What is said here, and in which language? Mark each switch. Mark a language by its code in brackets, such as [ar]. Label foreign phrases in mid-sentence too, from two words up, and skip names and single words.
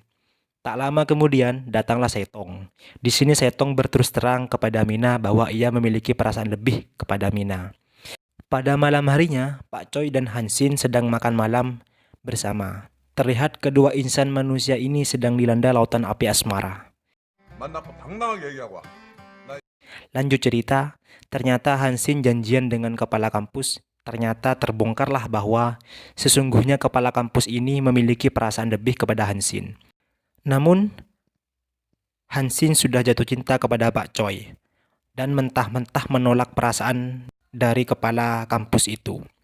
[id] Tak lama kemudian datanglah Saitong. Di sini Saitong berterus terang kepada Mina bahwa ia memiliki perasaan lebih kepada Mina. Pada malam harinya, Pak Choi dan Hansin sedang makan malam bersama. Terlihat kedua insan manusia ini sedang dilanda lautan api asmara. [ko] 만나고 당당하게 얘기하고 와. [id] Lanjut cerita, ternyata Hansin janjian dengan kepala kampus. Ternyata terbongkarlah bahwa sesungguhnya kepala kampus ini memiliki perasaan lebih kepada Hansin. Namun, Hansin sudah jatuh cinta kepada Pak Choi dan mentah-mentah menolak perasaan dari kepala kampus itu.